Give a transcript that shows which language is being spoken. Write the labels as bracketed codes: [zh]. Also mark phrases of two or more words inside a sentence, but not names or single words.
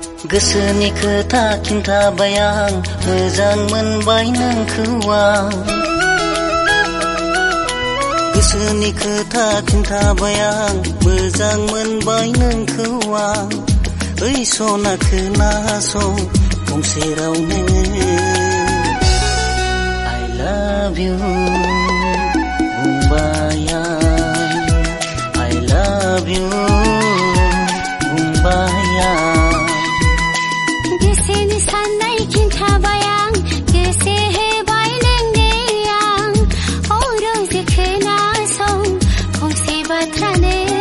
[brx] गोसोनि खोथा खिन्थाबाय आं मोजां मोनबाय नोंखौ आं गोसोनि खोथा खिन्थाबाय आं मोजां मोनबाय नोंखौ आं ओइ सना खोनासं गंसे रावनो [en] I love you [brx] बुंबाय आं [en] I love you [brx] बुंबाय आं गोसोनि साननाय खिन्थाबाय आं गोसो होबाय नोंनो आं रोजे खोनासं फंसे बाथ्रानो